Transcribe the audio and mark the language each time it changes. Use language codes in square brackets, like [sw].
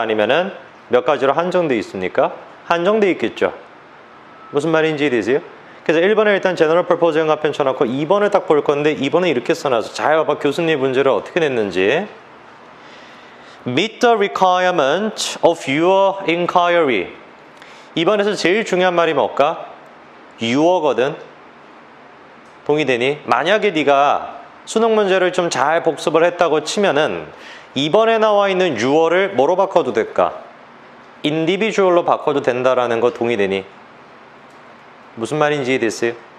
[ko] 아니면은 몇 가지로 한정되어 있습니까? 한정되어 있겠죠. 무슨 말인지 이해되세요? 그래서 1번에 일단 제너럴 퍼포즈 현관펜 쳐놓고 2번을 딱 볼 건데 2번은 이렇게 써놔서 잘 봐봐. 교수님 문제를 어떻게 냈는지. [en] Meet the requirement of your inquiry. [ko] 2번에서 제일 중요한 말이 뭘까? you어거든. 동의되니? 만약에 네가 수능 문제를 좀 잘 복습을 했다고 치면은 2번에 나와 있는 you어를 뭐로 바꿔도 될까? individual로 바꿔도 된다라는 거 동의되니? 무슨 말인지 이해됐어요?